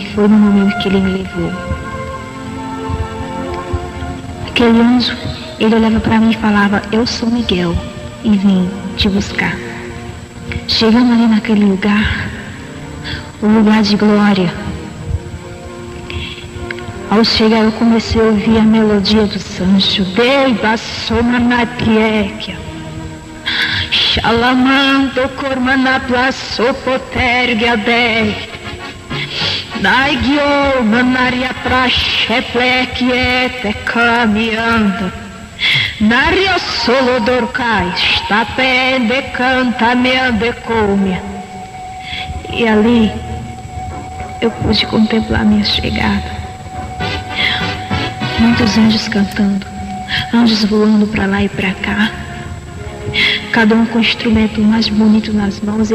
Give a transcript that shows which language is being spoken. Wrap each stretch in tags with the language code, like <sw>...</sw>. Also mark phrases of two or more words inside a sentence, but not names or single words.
<pt>Foi no momento que ele me levou. Aquele anjo, ele olhava para mim e falava: eu sou Miguel e vim te buscar. Chegando ali naquele lugar, o lugar de glória, ao chegar eu comecei a ouvir a melodia do Sancho. Dei bassoma na piequia, Shalamando kormana plaso potergia dei, Daigio manaria prasheplek caminhando, Nario solo dorcai, stapende canta meande comia. E ali eu pude contemplar minha chegada. Muitos anjos cantando, anjos voando para lá e para cá, cada um com o instrumento mais bonito nas mãos.</pt>